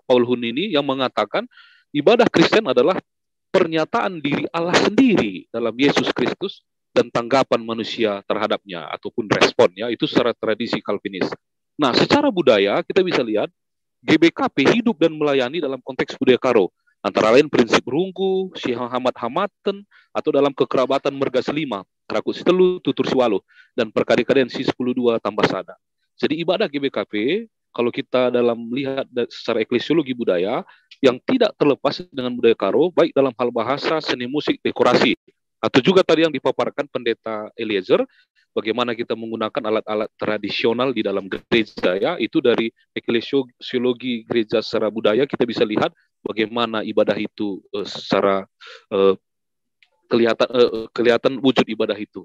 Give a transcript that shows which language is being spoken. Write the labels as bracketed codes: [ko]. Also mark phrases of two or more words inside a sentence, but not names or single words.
[id] Paul Hun ini yang mengatakan ibadah Kristen adalah pernyataan diri Allah sendiri dalam Yesus Kristus dan tanggapan manusia terhadapnya ataupun responnya itu secara tradisi Calvinis. Nah, secara budaya kita bisa lihat GBKP hidup dan melayani dalam konteks budaya Karo, antara lain prinsip runggu, hamat-hamatan, atau dalam kekerabatan [btx] merga selima, keraku sitelu, tutur siwalu, [id] dan [btx] perkari-karian si 10-2 tambah sada. [id] Jadi ibadah GBKP, kalau kita dalam lihat secara eklesiologi budaya, yang tidak terlepas dengan budaya Karo, baik dalam hal bahasa, seni musik, dekorasi, atau juga tadi yang dipaparkan Pendeta Eliezer, bagaimana kita menggunakan alat-alat tradisional di dalam gereja, ya, itu dari eklesiologi gereja secara budaya kita bisa lihat bagaimana ibadah itu secara kelihatan wujud ibadah itu.